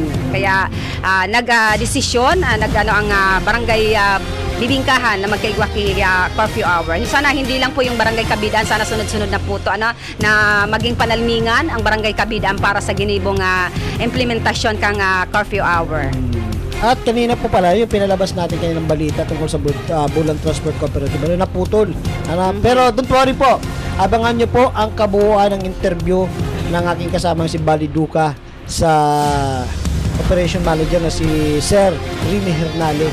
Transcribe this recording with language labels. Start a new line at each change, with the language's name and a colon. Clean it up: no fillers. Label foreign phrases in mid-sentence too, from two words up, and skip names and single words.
Filipino: Kaya nag-desisyon ang Barangay Bibingkahan na magkaigwaki curfew hour. Sana hindi lang po yung Barangay Kabidaan, sana sunod-sunod na po ito, na maging panalmingan ang Barangay Kabidaan para sa ginibong implementasyon kang curfew hour. At kanina po pala, yung pinalabas natin kanina ng balita tungkol sa Bulan Transport Cooperative, naputol. Pero
English: don't worry
Filipino: po, abangan nyo po ang kabuuan ng interview ng aking kasamang si Bali Duca sa Operation Manager na si Sir Remy Hernale.